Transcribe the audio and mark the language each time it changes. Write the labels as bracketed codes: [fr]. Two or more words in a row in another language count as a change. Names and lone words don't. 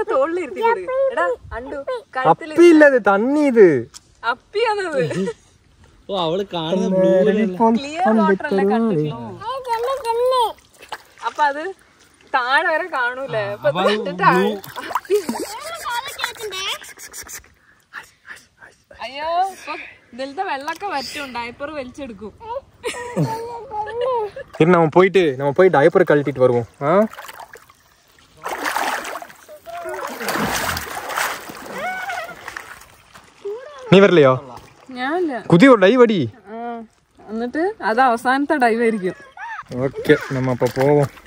[ta] அப்பி இல்ல, இது தண்ணி. இது [ml] ഓ അവള് കാണുന്ന ബ്ലൂ [en] clear water [ml] അല്ലേ കണ്ടിട്ടുള്ളൂ. അപ്പൊ അത് താഴെ വരെ കാണൂലേ? അപ്പൊ ഇത് കണ്ടിട്ട് അയ്യോ ഇപ്പൊ ഇതിലത്തെ വെള്ളമൊക്കെ വറ്റും. ഡയപ്പർ വലിച്ചെടുക്കും. [ta] நம்ம போய் டயப்பர் கழட்டிட்டு வருவோம். [ml] നീ വരില്ലയോ? ഞാനില്ല. പുതിയ ഡൈവ് അടി. എന്നിട്ട് അത് അവസാനത്തെ ഡൈവ് ആയിരിക്കും. [ta] ஓகே நம்ம அப்போ போவோம்.